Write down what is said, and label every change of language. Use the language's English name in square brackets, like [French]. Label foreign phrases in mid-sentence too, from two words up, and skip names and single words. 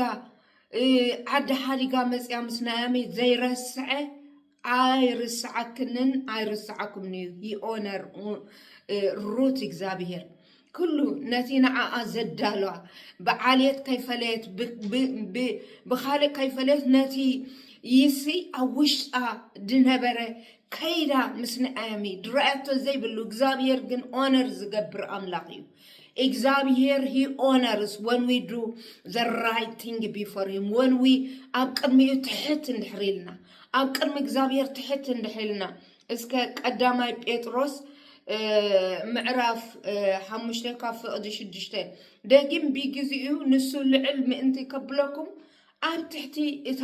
[Tigrinya] ዓዲ ሓዲጋ መፅያ ምስ ናኦሚ ዘይረስዐ ኣይርስዓክንን ኣይርስዓኩምን እዩ ይኦነር ሩት እግዚአብሔር ኩሉ ነቲ ንዓኣ ዘዳለዋ ብዓልየት ከይፈለየት ብኻልእ ከይፈለየት ነቲ ይሲ ኣብ ውሽጣ ድነበረ ከይዳ ምስ ንኣሚ ድረአቶ ዘይብሉ እግዚአብሔር ግን ኦነር ዝገብር ኣምላኽ እዩ እግዚአብሔር he [English] honors when we do the right thing before him when we [Tigrinya] ኣብ ቅድሚኡ ትሕት እንድሕሪልና ኣብ ቅድሚ እግዚአብሔር ትሕት እንድሕሪልና እስከ ቀዳማይ ጴጥሮስ ምዕራፍ 5 ካብ ፍቅዲ 6 ደጊም ቢግዚኡ ንሱ ልዕል ምእንቲ ከብለኩም ኣብ ትሕቲ እታ